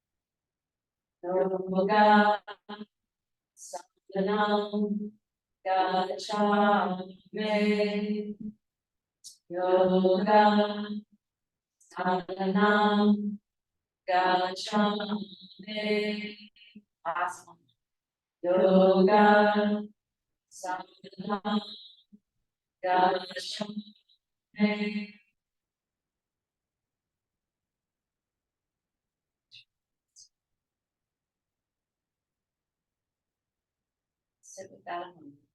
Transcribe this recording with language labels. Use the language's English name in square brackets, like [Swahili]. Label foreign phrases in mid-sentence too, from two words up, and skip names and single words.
[Pali] Yoga Saranam Gacchami. Yoga Saranam Gacchami. [English] Last one. [Pali] Yoga Saranam Gacchami. [English] Sit with that a moment.